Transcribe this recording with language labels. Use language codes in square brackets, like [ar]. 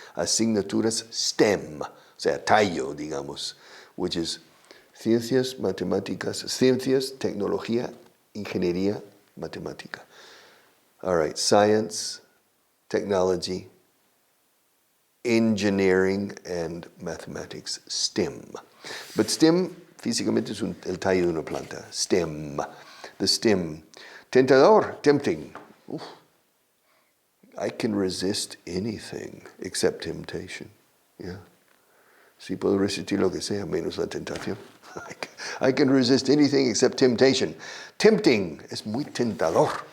[es] Asignaturas STEM, o sea, tallo, digamos, [en] which is [es] ciencias, matemáticas, ciencias, tecnología, ingeniería, matemática. [en] All right, science, technology, engineering, and mathematics, STEM. [es] But STEM, físicamente, es el tallo de una planta. [en] STEM, the STEM. Tentador, tempting. Oof. I can resist anything except temptation. Yeah. [es] Si puedo resistir lo que sea, menos la tentación. [en] I can resist anything except temptation. [es] Tempting es muy tentador.